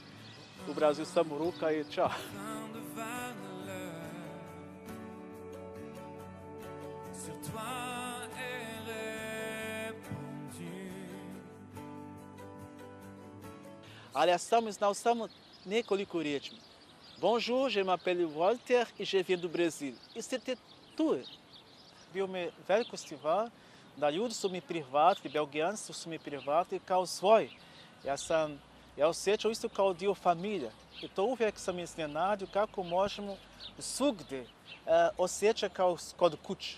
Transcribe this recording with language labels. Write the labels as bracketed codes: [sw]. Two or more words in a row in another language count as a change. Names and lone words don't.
[hr] U Brazilu samo ruka i čao. Ali ja sam znao samo nekoliko riječi. [fr] Bonjour, je m'appelle Walter i je viens du Brésil. I c'était tout. [hr] Bio mi veliko stvar da ljudi su mi prihvatili, belgijanci su mi prihvatili kao svoj. Ja sam ja osjećam isto kao dio familije. I to uvijek sam iznenadio kako možemo svugdje osjećati kao kod kuće.